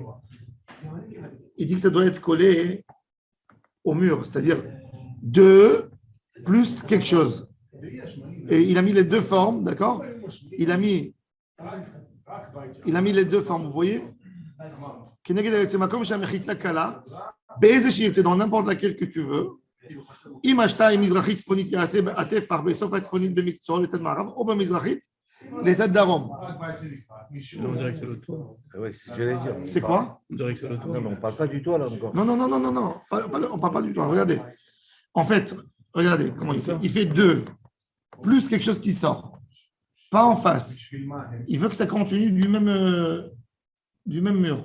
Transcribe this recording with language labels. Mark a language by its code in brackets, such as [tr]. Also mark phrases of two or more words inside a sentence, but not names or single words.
[fr] Il dit que ça doit être collé au mur, c'est-à-dire 2 plus quelque chose. Et il a mis les deux formes, d'accord? Il a mis les deux formes, vous voyez? Dans n'importe laquelle que tu veux. [he] אם השתיים מזרחית צפונית יעשה הטפח בסוף הצפונית במקצוע לצד מערב או במזרחית לצד דרום. [fr] On dirait que c'est le toit. Oui, c'est ce que j'allais dire. C'est quoi? On dirait que c'est le toit. Non, mais on ne parle pas du toit là encore. Non. On ne parle pas du tout. Regardez. En fait, regardez comment il fait. Il fait 2 plus quelque chose qui sort. Pas en face. Il veut que ça continue du même mur.